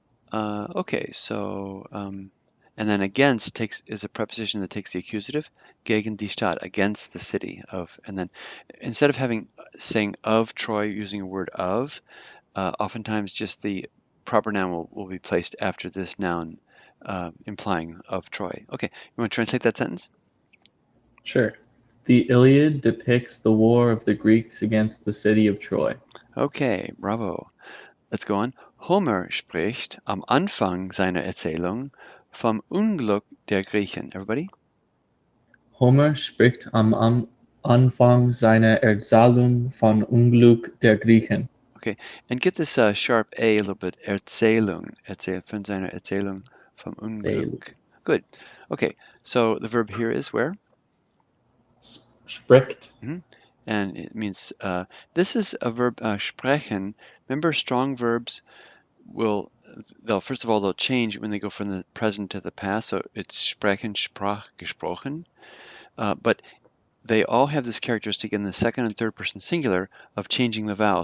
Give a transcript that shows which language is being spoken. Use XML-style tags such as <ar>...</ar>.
<en>Okay, so and then against is a preposition that takes the accusative,</en> <de>gegen die Stadt,</de> <en>against the city of, and then instead of saying of Troy using a word of, oftentimes just the proper noun will be placed after this noun, implying of Troy. Okay, you want to translate that sentence? Sure. The Iliad depicts the war of the Greeks against the city of Troy. Okay, bravo. Let's go on.</en> <de>Homer spricht am Anfang seiner Erzählung vom Unglück der Griechen.</de> <en>Everybody?</en> <de>Homer spricht am Anfang seiner Erzählung von Unglück der Griechen.</de> <en>Okay, and get this sharp A a little bit.</en> <de>Erzählung. Von seiner Erzählung vom Unglück.</de> <en>Good. Okay, so the verb here is where?</en> <de>Spricht.</de> <en>And it means, this is a verb, sprechen. Remember, strong verbs first of all, they'll change when they go from the present to the past. So it's</en> <de>sprechen, sprach, gesprochen.</de> <en>But they all have this characteristic in the second and third person singular of changing the vowel.</en>